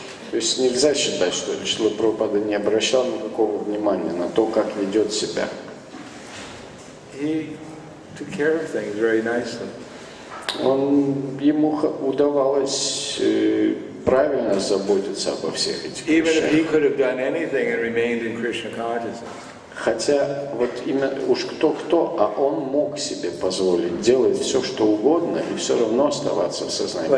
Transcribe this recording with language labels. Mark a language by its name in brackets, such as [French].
[Russian] То есть нельзя считать, что Шрила Прабхупада не обращал никакого внимания на то, как ведет себя. [English] He took care of things very nicely. [Russian] Ему удавалось правильно заботиться обо всех этих [English] Even if he [Russian] вещах. [English] could have done anything and remained in Krishna consciousness. [Russian] Хотя вот именно уж кто-кто, а он мог себе позволить делать все, что угодно, и все равно оставаться в сознании.